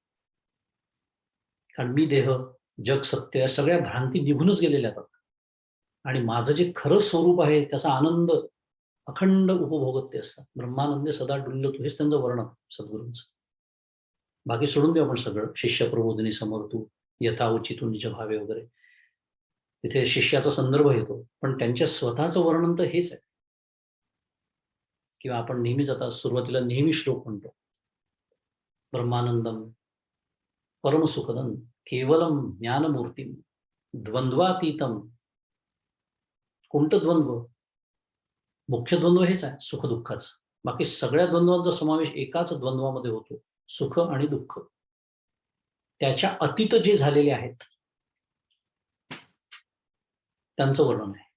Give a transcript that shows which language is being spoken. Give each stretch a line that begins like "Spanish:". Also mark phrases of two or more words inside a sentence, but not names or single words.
Marathi: कारण मी देह, जग, सत्य या सगळ्या भ्रांती निघूनच गेलेल्या आहेत. आणि माझं जे खरं स्वरूप आहे त्याचा आनंद अखंड उपभोगत ते असतात. ब्रह्मानंदे सदा डुल्लतू, हेच त्यांचं वर्णन सद्गुरूंचं. बाकी सोडून देऊ आपण सगळं. शिष्य प्रबोधिनी समर्थू, यथा उचितू निज भावे वगैरे, तिथे शिष्याचा संदर्भ येतो, पण त्यांच्या स्वतःचं वर्णन तर हेच आहे. किंवा आपण नेहमीच आता सुरुवातीला नेहमी श्लोक म्हणतो,
Sanskrit: ब्रह्मानंदम परमसुखदम केवलम ज्ञानमूर्ती द्वंद्वातीतम.
Marathi: कोणतं द्वंद्व? मुख्य द्वंद्व हेच आहे, सुख दुःखाचं. बाकी सगळ्या द्वंद्वांचा समावेश एकाच द्वंद्वामध्ये होतो, सुख आणि दुःख. त्याच्या अतीत जे झालेले आहेत त्यांचं वर्णन आहे.